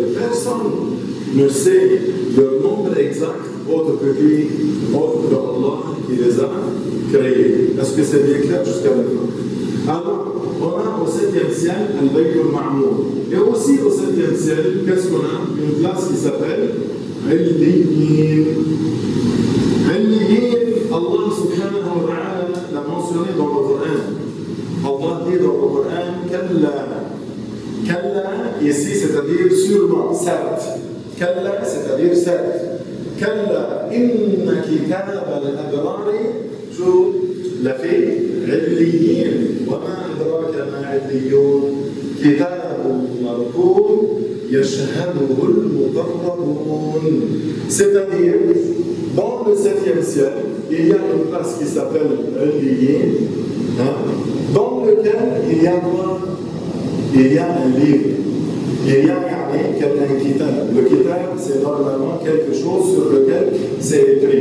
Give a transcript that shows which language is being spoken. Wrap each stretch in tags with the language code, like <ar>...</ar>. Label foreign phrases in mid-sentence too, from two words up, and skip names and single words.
<fr>Personne ne sait le nombre exact autre que Allah qui les a créés. Est-ce que c'est bien clair jusqu'à maintenant? Alors, on a au 7e ciel Al-Bayt al-Ma'mour. Et aussi au 7e ciel, qu'est-ce qu'on a? Une place qui s'appelle Al-Liyin. Al-Liyin, Allah</fr> <ar>سبحانه وتعالى</ar> <fr>l'a mentionné dans le Coran. Allah dit dans le Coran Kalla. Kalla, ici, c'est-à-dire sûrement, certes. Kalla, c'est-à-dire certes.</fr> <ar>كلا إن كتاب الأبرار, la fille, عليين وما أدراك ما عليون كتاب مرقوم يشهده المقربون.</ar> <fr>C'est-à-dire, dans le 7e ciel, il y a une place qui s'appelle Aliyin, dans lequel il y a quoi? Il y a un livre. Il y a un kitab. Le kitab, c'est normalement quelque chose sur lequel c'est écrit.</fr>